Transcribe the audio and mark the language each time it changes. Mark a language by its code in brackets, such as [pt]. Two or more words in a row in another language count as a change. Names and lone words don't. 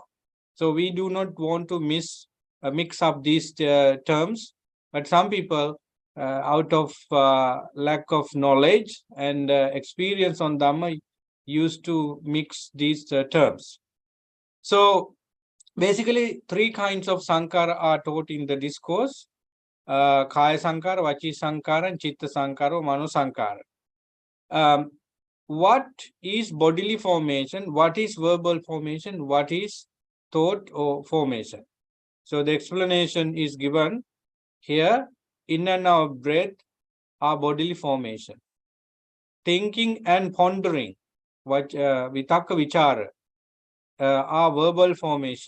[en] So we do not want to mix up these terms. But some people, out of lack of knowledge and experience on Dhamma, used to mix these terms. So Basically, three kinds of Sankara are taught in the discourse. [pi] Kaya Sankara, Vachi Sankara, and Chitta Sankara or Mano Sankara. [en] What is bodily formation? What is verbal formation? What is thought or formation? So the explanation is given here. In and out breath are bodily formation. Thinking and pondering, [pi] Vitakka Vichara, [en] are verbal formation.